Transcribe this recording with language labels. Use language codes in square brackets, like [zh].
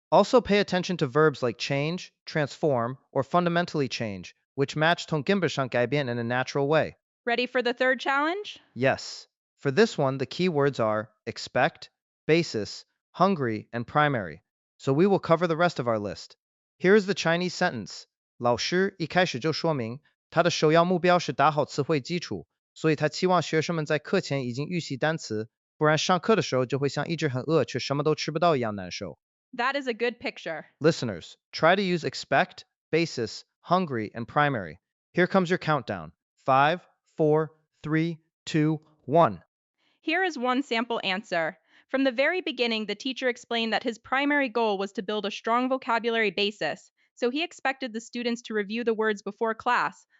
[en] Also pay attention to verbs like change, transform, or fundamentally change, which match [zh] 从根本上改变 [en] in a natural way. Ready for the third challenge? Yes. For this one, the key words are expect, basis, hungry, and primary. So we will cover the rest of our list. Here is the Chinese sentence. [zh] 老师一开始就说明，他的首要目标是打好词汇基础，所以他期望学生们在课前已经预习单词，不然上课的时候就会像一直很饿却什么都吃不到一样难受。 [en] That is a good picture. Listeners, try to use expect, basis, hungry, and primary. Here comes your countdown. 5, 4, 3, 2, 1. Here is one sample answer. From the very beginning, the teacher explained that his primary goal was to build a strong vocabulary basis, so he expected the students to review the words before class.